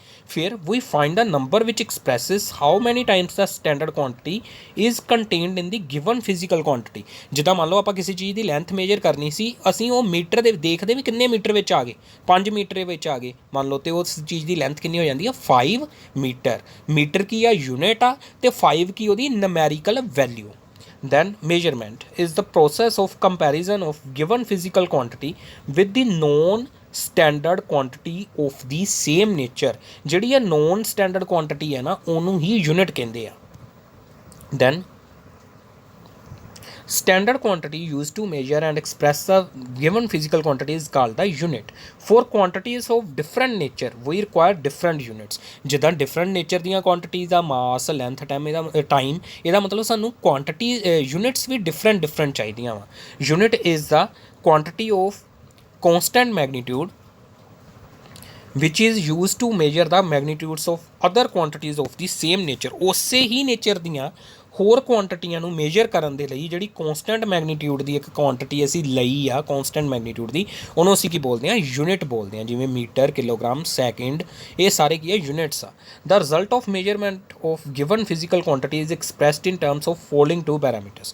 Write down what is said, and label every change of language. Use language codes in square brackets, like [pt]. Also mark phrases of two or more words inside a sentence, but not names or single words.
[en] ਫਿਰ we find the number which expresses how many times the standard quantity is contained in the given physical quantity. [pa] ਜਿੱਦਾਂ ਮੰਨ ਲਓ ਆਪਾਂ ਕਿਸੇ ਚੀਜ਼ ਦੀ [en] length measure [pa] ਕਰਨੀ ਸੀ, ਅਸੀਂ ਉਹ ਮੀਟਰ ਦੇ ਦੇਖਦੇ ਵੀ ਕਿੰਨੇ ਮੀਟਰ ਵਿੱਚ ਆ ਗਏ, 5 ਮੀਟਰ ਵਿੱਚ ਆ ਗਏ ਮੰਨ ਲਓ, ਅਤੇ ਉਸ ਚੀਜ਼ ਦੀ ਲੈਂਥ ਕਿੰਨੀ ਹੋ ਜਾਂਦੀ ਆ, 5 ਮੀਟਰ। ਮੀਟਰ ਕੀ ਆ, ਯੂਨਿਟ ਆ, ਅਤੇ 5 ਕੀ ਉਹਦੀ [en] numerical value. Then measurement is the process of comparison of given physical quantity with the known standard quantity of the same nature। [pa] ਜਿਹੜੀ ਇਹ [en] known standard quantity [pa] ਹੈ ਨਾ, ਉਹਨੂੰ ਹੀ ਯੂਨਿਟ ਕਹਿੰਦੇ ਆ। [en] then standard quantity used to measure and express the given physical quantity is called the unit। for quantities of different nature we require different units। [pa] ਜਿੱਦਾਂ [en] different nature [pa] ਦੀਆਂ quantities ਦਾ [en] mass, length, time, [pa] ਇਹਦਾ ਮਤਲਬ ਸਾਨੂੰ [en] quantity units [pa] ਵੀ ਡਿਫਰੈਂਟ ਚਾਹੀਦੀਆਂ ਵਾ। [en] unit is the quantity of constant magnitude which is used to measure the magnitudes of other quantities of the same nature। [pa] ਉਸੇ ਹੀ ਨੇਚਰ ਦੀਆਂ ਹੋਰ ਕੁਆਂਟੀਟੀਆਂ ਨੂੰ ਮੇਜਰ ਕਰਨ ਦੇ ਲਈ ਜਿਹੜੀ [en] constant magnitude [pa] ਦੀ ਇੱਕ ਕੁਆਂਟਿਟੀ ਅਸੀਂ ਲਈ ਆ, [en] constant magnitude [pa] ਦੀ, ਉਹਨੂੰ ਅਸੀਂ ਕੀ ਬੋਲਦੇ ਹਾਂ, ਯੂਨਿਟ ਬੋਲਦੇ ਹਾਂ। ਜਿਵੇਂ [en] metre, kilogram, second, [pa] ਇਹ ਸਾਰੇ ਕੀ ਹੈ, ਯੂਨਿਟਸ ਆ। [en] the result of measurement of given physical quantity is expressed in terms of following two parameters.